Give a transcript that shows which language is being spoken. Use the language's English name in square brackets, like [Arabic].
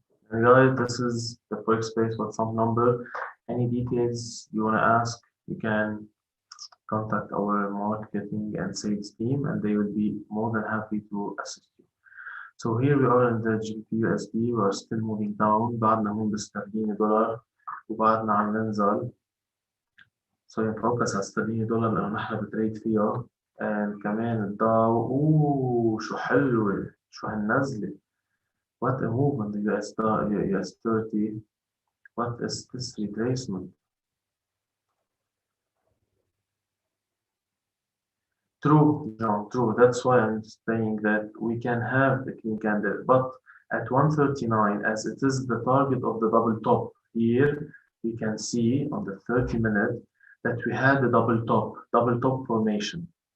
[English] And guys, this is the Forex Space WhatsApp number. Any details you want to ask, you can contact our marketing and sales team, and they will be more than happy to assist you. So here we are in the GBP USD. We are still moving down. [Arabic] بعدنا هون باسترليني دولار وبعدنا عم ننزل. So نفوكس على استرليني دولار لأنه نحن بتريد فيها. And كمان الداو شو حلوة، شو هالنزلة. [English] What a move on the US 30. What is this retracement? True, John, true. That's why I'm saying that we can have the clean candle, but at 139, as it is the target of the double top here, we can see on the 30-minute that we had a double top formation.